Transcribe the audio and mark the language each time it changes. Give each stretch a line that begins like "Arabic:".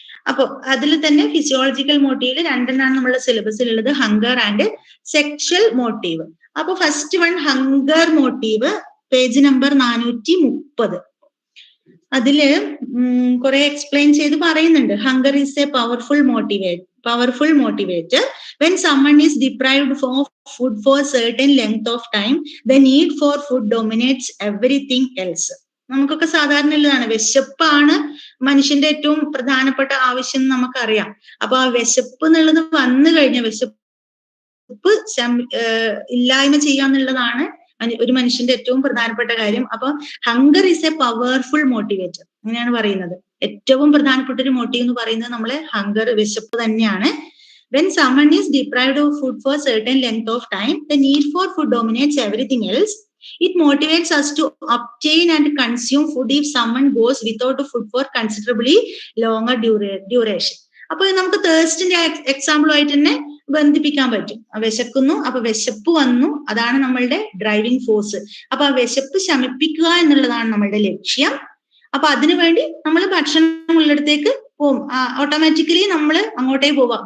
Malayalam: അപ്പൊ അതിൽ തന്നെ ഫിസിയോളജിക്കൽ മോട്ടീവില് രണ്ടെണ്ണാണ് നമ്മുടെ സിലബസിലുള്ളത്, ഹങ്കർ ആൻഡ് സെക്ഷൽ മോട്ടീവ്. അപ്പൊ first one hunger motive, page number 430. അതില് കുറെ എക്സ്പ്ലെയിൻ ചെയ്ത് പറയുന്നുണ്ട്.
English: Hunger is a powerful motivator. When someone is deprived of food for a certain length of time, the need for food dominates everything else.
Malayalam: നമുക്കൊക്കെ സാധാരണ ഉള്ളതാണ്, വിശപ്പാണ് മനുഷ്യന്റെ ഏറ്റവും പ്രധാനപ്പെട്ട ആവശ്യം നമുക്കറിയാം. അപ്പൊ ആ വിശപ്പ് എന്നുള്ളത് വന്നു കഴിഞ്ഞാൽ വിശപ്പ് ഇല്ലായ്മ ചെയ്യാന്നുള്ളതാണ് ഒരു മനുഷ്യന്റെ ഏറ്റവും പ്രധാനപ്പെട്ട കാര്യം.
English: അപ്പൊ hunger is a powerful motivator
Malayalam: അങ്ങനെയാണ് പറയുന്നത്. ഏറ്റവും പ്രധാനപ്പെട്ട ഒരു മോട്ടീവ് എന്ന് പറയുന്നത് നമ്മളെ ഹങ്കർ, വിശപ്പ് തന്നെയാണ്.
English: When someone is deprived of food for a certain length of time, the need for food dominates everything else. It motivates us to obtain and consume food if someone goes without food for considerably longer duration.
Malayalam: അപ്പൊ നമുക്ക് തേഴ്സ്റ്റിന്റെ എക്സാമ്പിളുമായിട്ട് തന്നെ ബന്ധിപ്പിക്കാൻ പറ്റും. വിശക്കുന്നു, അപ്പൊ വിശപ്പ് വന്നു, അതാണ് നമ്മളുടെ ഡ്രൈവിംഗ് ഫോഴ്സ്. അപ്പൊ ആ വിശപ്പ് ശമിപ്പിക്കുക എന്നുള്ളതാണ് നമ്മളുടെ ലക്ഷ്യം. അപ്പൊ അതിനുവേണ്ടി നമ്മൾ ഭക്ഷണം ഉള്ളിടത്തേക്ക് പോകും, ഓട്ടോമാറ്റിക്കലി നമ്മൾ അങ്ങോട്ടേ പോവാം.